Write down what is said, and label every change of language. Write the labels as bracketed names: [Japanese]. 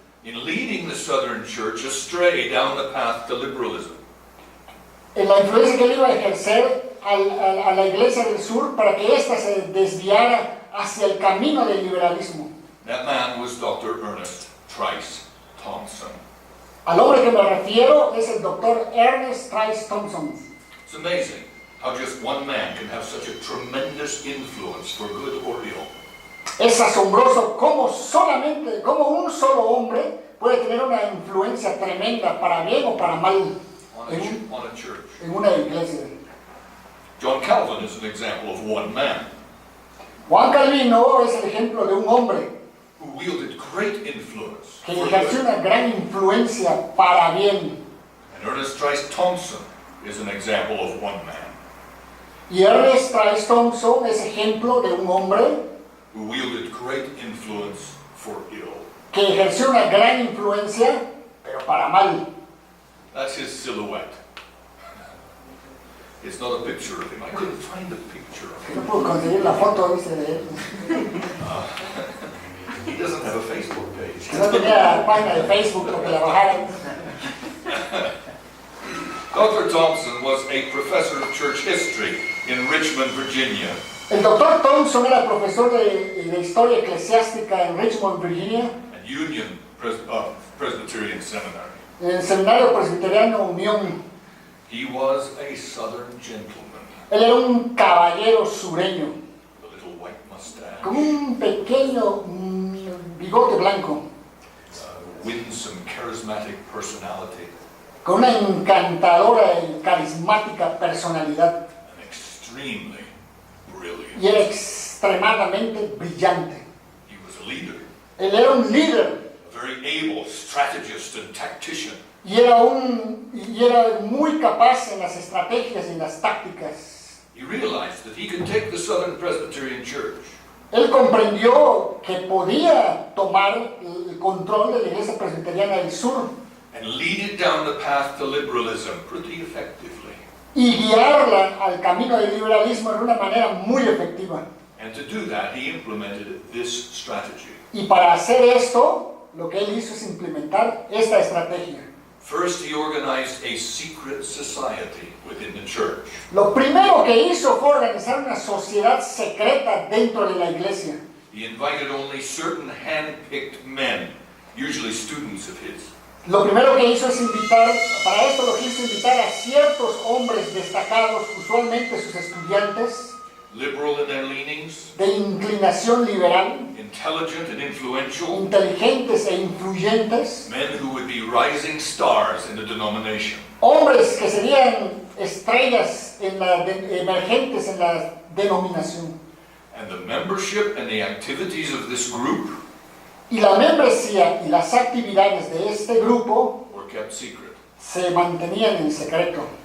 [English] in leading the southern church astray down the path to liberalism. [Spanish] en la influencia que él iba a ejercer a la iglesia del sur para que ésta se desviara hacia el camino del liberalismo. [English] That man was Dr. Ernest Trice Thompson. [Spanish] Al hombre que me refiero es el doctor Ernest Trice Thompson. [English] It's amazing how just one man can have such a tremendous influence for good or ill. [Spanish] Es asombroso cómo un solo hombre puede tener una influencia tremenda para bien o para mal [English] On a church. [Spanish] en una iglesia. [English] John Calvin is an example of one man [Spanish] Juan Calvino es el ejemplo de un hombre [English] who wielded great influence [Spanish] que [English] for [Spanish] ejerció [English] good. [Spanish] una gran influencia para bien. [English] And Ernest Trice Thompson is an example of one man [Spanish] Y Ernest Trice Thompson es ejemplo de un hombre [English] who wielded great influence for ill. [Spanish] que ejerció una gran influencia, pero para mal. [English] That's his silhouette. It's not a picture of him. I couldn't find a picture of him. [Spanish] No puedo conseguir la foto, dice, de él. [English] He doesn't have a Facebook page. [Spanish] Que no tenía página de Facebook porque la bajaran. [English] Dr. Thompson was a professor of church history in Richmond, Virginia. [Spanish] El doctor Thompson era profesor de historia eclesiástica en Richmond, Virginia, [English] And Union Presbyterian Seminary. [Spanish] en el seminario presbiteriano Unión. [English] He was a southern gentleman [Spanish] Él era un caballero sureño, [English] with a little white mustache, [Spanish] con un pequeño bigote blanco, [English] winsome, charismatic personality, [Spanish] con una encantadora y carismática personalidad, [English] and extremely brilliant. [Spanish] y era extremadamente brillante. [English] He was a leader, [Spanish] Él era un líder [English] a very able strategist and tactician. [Spanish] y era muy capaz en las estrategias y en las tácticas. [English] He realized that he could take the Southern Presbyterian Church [Spanish] Él comprendió que podía tomar el control de la Iglesia Presbiteriana del Sur [English] and lead it down the path to liberalism pretty effectively. [Spanish] y guiarla al camino del liberalismo de una manera muy efectiva. [English] And to do that, he implemented this strategy. [Spanish] Y para hacer esto, lo que él hizo es implementar esta estrategia. [English] First, he organized a secret society within the church. [Spanish] Lo primero que hizo fue organizar una sociedad secreta dentro de la iglesia. [English] He invited only certain hand-picked men, usually students of his. [Spanish] Lo primero que hizo es invitar, para esto lo que hizo invitar a ciertos hombres destacados, usualmente sus estudiantes, [English] Liberal in their leanings, [Spanish] de inclinación liberal, [English] intelligent and influential, [Spanish] inteligentes e influyentes, [English] men who would be rising stars in the denomination. [Spanish] hombres que serían estrellas emergentes en la denominación. [English] And the membership and the activities of this group [Spanish] Y la membresía y las actividades de este grupo [English] were kept secret. [Spanish] se mantenían en secreto.